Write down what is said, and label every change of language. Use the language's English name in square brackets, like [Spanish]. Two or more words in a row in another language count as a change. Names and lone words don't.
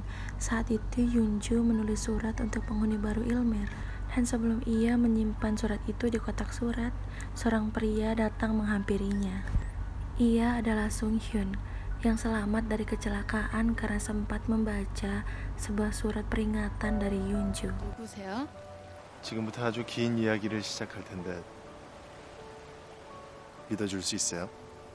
[Indonesian] Saat itu Yunju menulis surat untuk penghuni baru Ilmer. Dan sebelum ia menyimpan surat itu di kotak surat, seorang pria datang menghampirinya. Ia adalah Sung Hyun yang selamat dari kecelakaan karena sempat membaca sebuah surat peringatan dari Yunju. [Korean] 누구세요? 지금부터 아주 긴 이야기를 시작할 텐데 믿어줄 수 있어요?